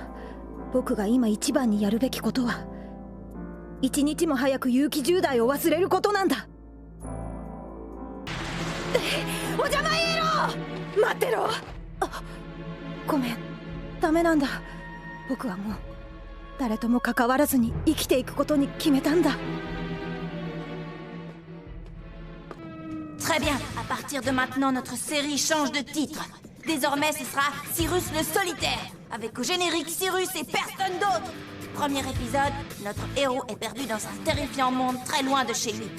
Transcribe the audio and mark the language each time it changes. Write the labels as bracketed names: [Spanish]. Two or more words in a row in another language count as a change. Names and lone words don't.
[Japanese] 僕が今一番にやるべきことは一日も早く結城10代を忘れることなんだ。お邪魔イエロー待ってろ。ごめんダメなんだ。僕はもう誰とも関わらずに生きていくことに決めたんだ。 [French] Très bien, à partir de maintenant, notre série change de titre. Désormais, ce sera Cyrus le solitaire, avec au générique Cyrus et personne d'autre. Premier épisode, notre héros est perdu dans un terrifiant monde très loin de chez lui.